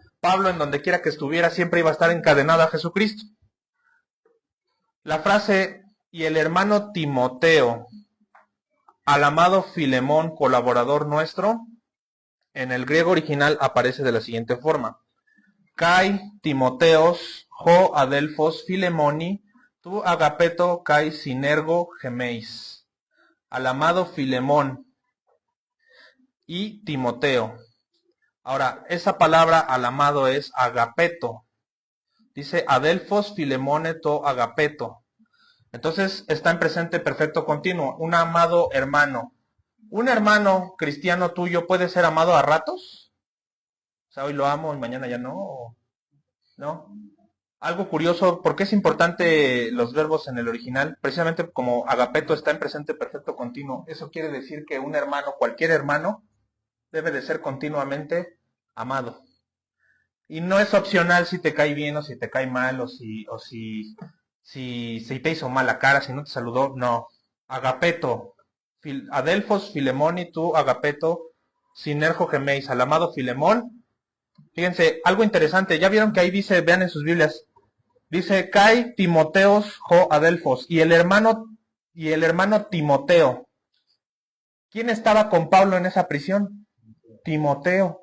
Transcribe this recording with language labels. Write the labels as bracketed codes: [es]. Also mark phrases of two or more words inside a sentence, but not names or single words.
[es] Pablo, en donde quiera que estuviera, siempre iba a estar encadenado a Jesucristo. La frase, y el hermano Timoteo, al amado Filemón, colaborador nuestro, en el griego original aparece de la siguiente forma. [el] Καὶ Τιμόθεος ὁ ἀδελφὸς Φιλήμονι τῷ ἀγαπητῷ καὶ συνεργῷ ἡμῶν. [es] Al amado Filemón y Timoteo. Ahora, esa palabra al amado es agapeto. Dice [el] ἀδελφὸς Φιλήμονι τῷ ἀγαπητῷ. [es] Entonces está en presente perfecto continuo. Un amado hermano. ¿Un hermano cristiano tuyo puede ser amado a ratos? O sea, hoy lo amo y mañana ya no. ¿No? Algo curioso, ¿por qué es importante los verbos en el original? Precisamente como agapeto está en presente perfecto continuo. Eso quiere decir que un hermano, cualquier hermano, debe de ser continuamente amado. Y no es opcional si te cae bien o si te cae mal o si te hizo mala cara, si no te saludó. No. Agapeto. [el] Ἀδελφὸς Φιλήμονι τῷ ἀγαπητῷ συνεργῷ ἡμῶν. [es] Al amado Filemón. Fíjense, algo interesante. Ya vieron que ahí dice, vean en sus Biblias, dice [el] Καὶ Τιμόθεος ὁ ἀδελφὸς. [es] Y el hermano Timoteo. ¿Quién estaba con Pablo en esa prisión? Timoteo.